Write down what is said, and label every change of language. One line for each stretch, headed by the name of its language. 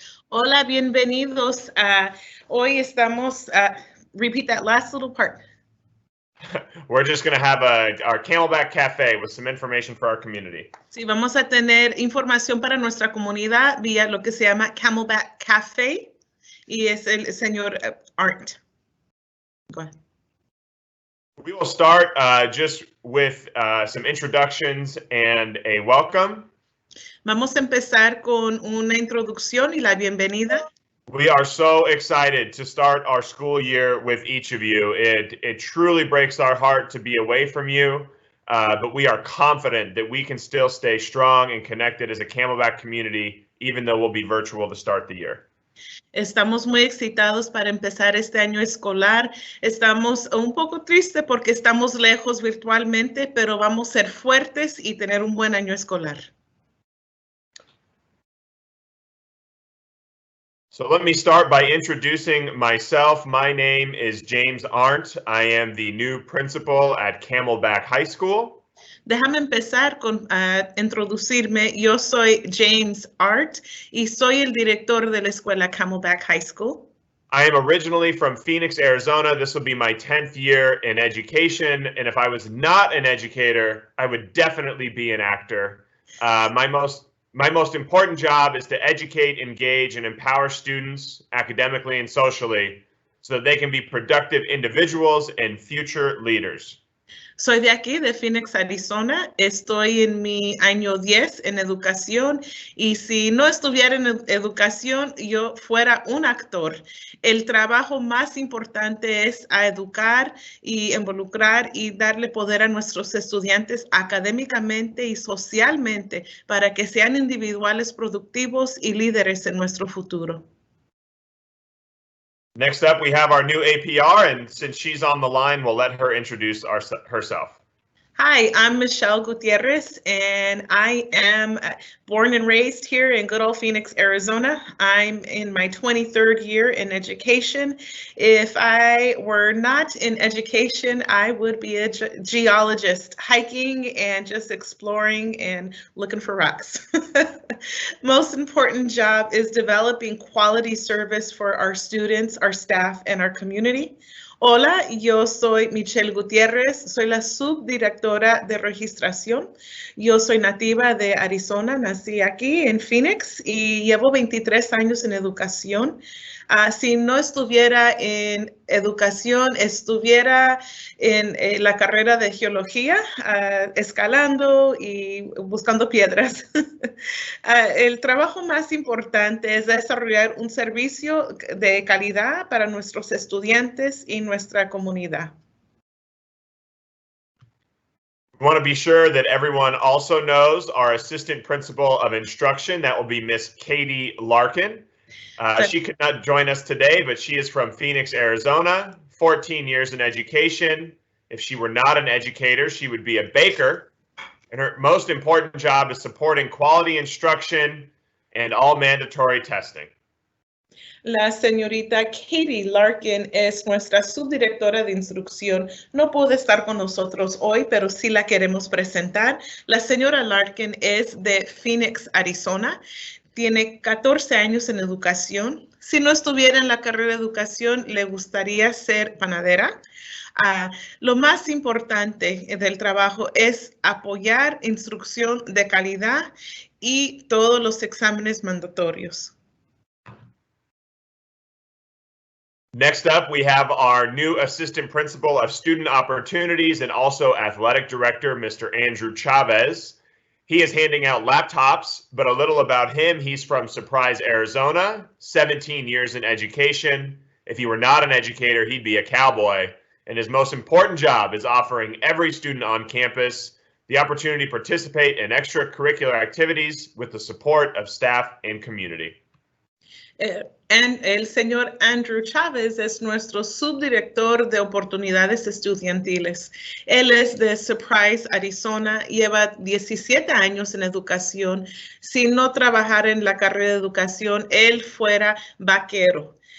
Spanish: Hola, bienvenidos. Hoy estamos
English: repeat that last little part. We're just going to have our Camelback Cafe with some information for our community.
Spanish: Sí, vamos a tener información para nuestra comunidad vía lo que se llama Camelback Cafe y es el señor Art.
English: Go ahead. We will start just with some introductions and a welcome. Vamos a empezar con una introducción y la bienvenida. We are so excited to start our school year with each of you. It truly breaks our heart to be away from you, but we are confident that we can still stay strong and connected as a Camelback community, even though we'll be virtual to start the year.
Spanish: Estamos muy excitados para empezar este año escolar. Estamos un poco tristes porque estamos lejos virtualmente, pero vamos a ser fuertes y tener un buen año escolar.
English: So let me start by introducing myself. My name is James Arndt. I am the new principal at Camelback High School. Déjame empezar con introducirme. Yo soy James Art y soy el director de la escuela Camelback High School. I am originally from Phoenix, Arizona. This will be my 10th year in education. And if I was not an educator, I would definitely be an actor. My most important job is to educate, engage, and empower students academically and socially so that they can be productive individuals and future leaders.
Spanish: Soy de aquí, de Phoenix, Arizona. Estoy en mi año 10 en educación y si no estuviera en educación, yo fuera un actor. El trabajo más importante es a educar y involucrar y darle poder a nuestros estudiantes académicamente y socialmente para que sean individuales productivos y líderes en nuestro futuro.
English: Next up, we have our new APR, and since she's on the line, we'll let her introduce herself. Hi, I'm Michelle Gutierrez, and I am born and raised here in good old Phoenix, Arizona. I'm in my 23rd year in education. If I were not in education, I would be a geologist, hiking and just exploring and looking for rocks. Most important job is developing quality service for our students, our staff, and our community.
Spanish: Hola, yo soy Michelle Gutierrez, soy la subdirectora de registración. Yo soy nativa de Arizona, nací aquí en Phoenix y llevo 23 años en educación. Si no estuviera en educación, estuviera en la carrera de geología, escalando y buscando piedras. El trabajo más importante es desarrollar un servicio de calidad para nuestros estudiantes y nuestra comunidad.
English: We want to be sure that everyone also knows our assistant principal of instruction. That will be Miss Katie Larkin. She could not join us today, but she is from Phoenix, Arizona, 14 years in education. If she were not an educator, she would be a baker. And her most important job is supporting quality instruction and all mandatory testing.
Spanish: La señorita Katie Larkin es nuestra subdirectora de instrucción. No puede estar con nosotros hoy, pero sí la queremos presentar. La señora Larkin es de Phoenix, Arizona. Tiene 14 años en educación. Si no estuviera en la carrera de educación, le gustaría ser panadera. Lo más importante del trabajo es apoyar instrucción de calidad y todos los exámenes mandatorios.
English: Next up, we have our new Assistant Principal of Student Opportunities and also Athletic Director, Mr. Andrew Chavez. He is handing out laptops, but a little about him. He's from Surprise, Arizona, 17 years in education. If he were not an educator, he'd be a cowboy. And his most important job is offering every student on campus the opportunity to participate in extracurricular activities with the support of staff and community.
Spanish: El señor Andrew Chavez es nuestro subdirector de oportunidades estudiantiles. Él es de Surprise, Arizona, lleva 17 años en educación. Si no trabajara en la carrera de educación, él fuera vaquero.